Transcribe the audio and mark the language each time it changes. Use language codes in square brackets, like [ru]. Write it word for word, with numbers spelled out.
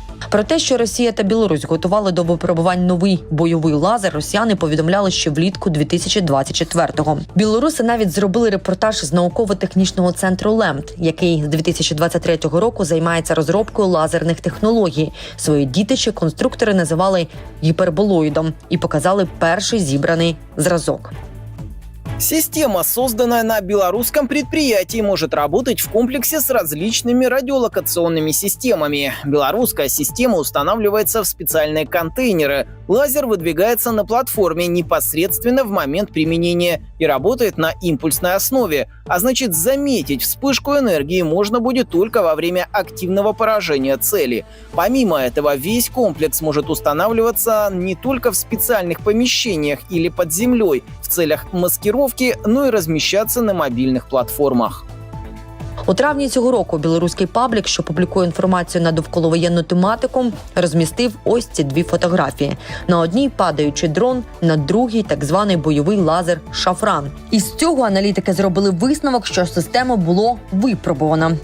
[uk] Про те, що Росія та Білорусь готували до випробувань новий бойовий лазер, росіяни повідомляли ще влітку дві тисячі двадцять четвертого. Білоруси навіть зробили репортаж з науково-технічного центру «Лемт», який з дві тисячі двадцять третього року займається розробкою лазерних технологій. Свої дітичі конструктори називали гіперболоїдом і показали перший зібраний зразок. [ru] Система, созданная на белорусском предприятии, может работать в комплексе с различными радиолокационными системами. Белорусская система устанавливается в специальные контейнеры. Лазер выдвигается на платформе непосредственно в момент применения и работает на импульсной основе, а значит, заметить вспышку энергии можно будет только во время активного поражения цели. Помимо этого, весь комплекс может устанавливаться не только в специальных помещениях или под землей в целях маскировки, но и размещаться на мобильных платформах. [uk] У травні цього року білоруський паблік, що публікує інформацію на довколовоєнну тематику, розмістив ось ці дві фотографії. На одній падаючий дрон, на другій так званий бойовий лазер «Шафран». Із цього аналітики зробили висновок, що система було випробована.